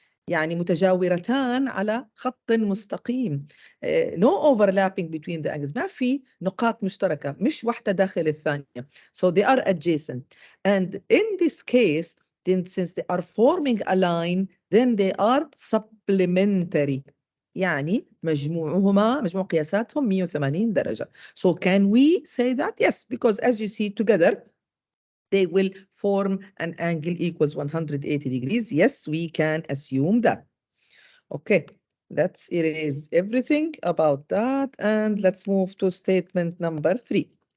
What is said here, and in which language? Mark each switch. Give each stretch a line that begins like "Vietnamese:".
Arabic: يعني متجاورتان على خط مستقيم.
English: No overlapping between the angles.
Arabic: ما في نقاط مشتركة. مش واحدة داخل الثانية.
English: So they are adjacent. And in this case, then since they are forming a line, then they are supplementary.
Arabic: يعني مجموع قياساتهم 180 درجة.
English: So can we say that? Yes, because as you see together, they will form an angle equals 180 degrees. Yes, we can assume that. Okay, let's erase everything about that and let's move to statement number 3.